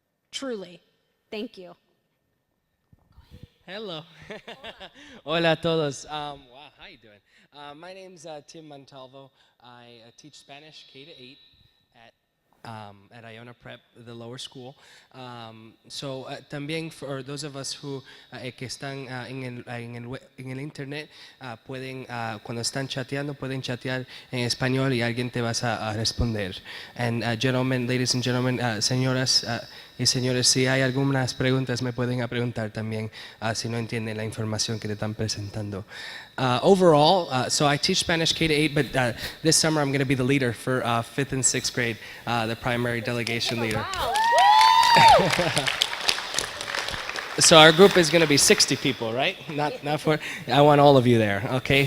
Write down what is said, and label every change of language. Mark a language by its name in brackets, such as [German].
[English] Truly. Thank you. Hello. [Spanish] Hola a todos. [English] Wow, how you doing? My name's Tim Montalvo. I teach Spanish K-8 at Iona Prep, the lower school. [Spanish] También [English] for those of us who [Spanish] que están en el internet, pueden, cuando están chateando, pueden chatear en español y alguien te vas a responder. [English] And gentlemen, ladies and gentlemen, [Spanish] señoras y señores, si hay algunas preguntas me pueden preguntar también si no entienden la información que te están presentando. [English] Overall, so I teach Spanish K-8, but this summer I'm going to be the leader for 5th and 6th grade, the primary delegation leader. Wow. So our group is going to be 60 people, right? Not for. I want all of you there. Okay.